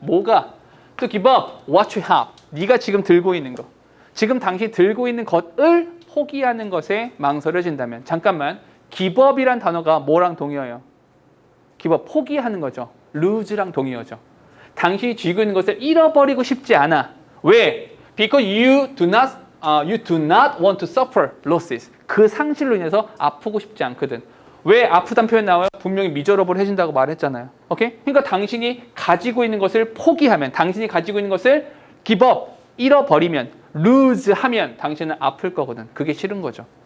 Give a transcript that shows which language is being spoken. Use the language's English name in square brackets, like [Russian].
[Korean] 뭐가? [English] To give up what you have. [Korean] 네가 지금 들고 있는 거. 지금 당신이 들고 있는 것을 포기하는 것에 망설여진다면 잠깐만, give up이란 단어가 뭐랑 동의어요? give up, 포기하는 거죠. lose랑 동의어죠. 당신이 쥐고 있는 것을 잃어버리고 싶지 않아. 왜? [English] Because you do not want to suffer losses. [Korean] 그 상실로 인해서 아프고 싶지 않거든. 왜 아프단 표현 나와요? 분명히 미저러블 해진다고 말했잖아요. 오케이? 그러니까 당신이 가지고 있는 것을 포기하면, 당신이 가지고 있는 것을 give up, 잃어버리면, lose 하면 당신은 아플 거거든. 그게 싫은 거죠.